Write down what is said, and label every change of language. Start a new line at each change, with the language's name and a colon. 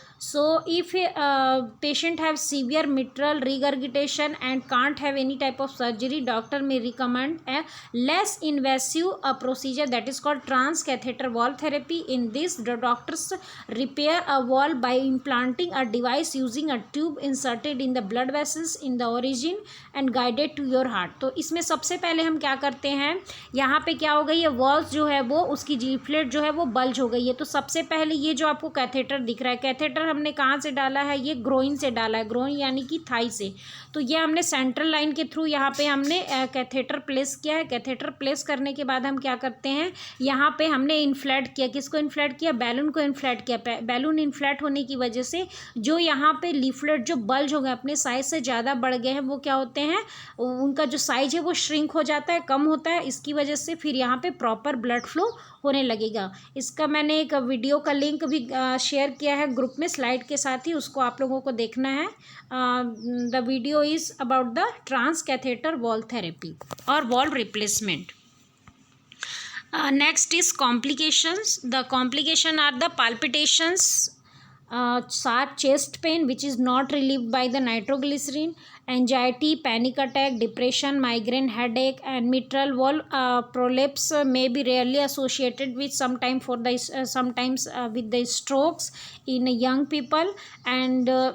English: So if a patient have severe mitral regurgitation and can't have any type of surgery, doctor may recommend a less invasive procedure that is called transcatheter valve therapy. In this, the doctors repair a valve by implanting a device using a tube inserted in the blood vessels in the origin and guided to your heart.
Hindi: तो इसमें सबसे पहले हम क्या करते हैं, यहाँ पे क्या हो गई है, वॉल्व जो है वो उसकी जीफ्लेट जो है वो बल्ज हो गई है. तो सबसे पहले ये जो आपको कैथेटर दिख रहा है, कैथेटर हमने कहाँ से डाला है, ये ग्रोइन से डाला है, ग्रोइन यानी कि थाई से. तो ये हमने सेंट्रल लाइन के थ्रू यहाँ पे हमने कैथेटर प्लेस किया है. कैथेटर प्लेस करने के बाद हम क्या करते हैं, यहाँ पे हमने इन्फ्लेट किया. किसको इन्फ्लेट किया, बैलून को इन्फ्लेट किया. बैलून इन्फ्लेट होने की वजह से जो यहाँ पे लीफलेट जो बल्ज हो गए, अपने साइज से ज़्यादा बढ़ गए हैं, वो क्या होते हैं, उनका जो साइज है वो श्रिंक हो जाता है, कम होता है. इसकी वजह से फिर यहाँ पे प्रॉपर ब्लड फ्लो होने लगेगा. इसका मैंने एक वीडियो का लिंक भी शेयर किया है ग्रुप में स्लाइड के साथ ही, उसको आप लोगों को देखना है.
English: The video is about the transcatheter valve therapy और valve replacement. Next is complications. The complication are the palpitations, sharp chest pain which is not relieved by the nitroglycerin, anxiety, panic attack, depression, migraine, headache, and mitral valve prolapse may be rarely associated with sometimes with the strokes in young people, and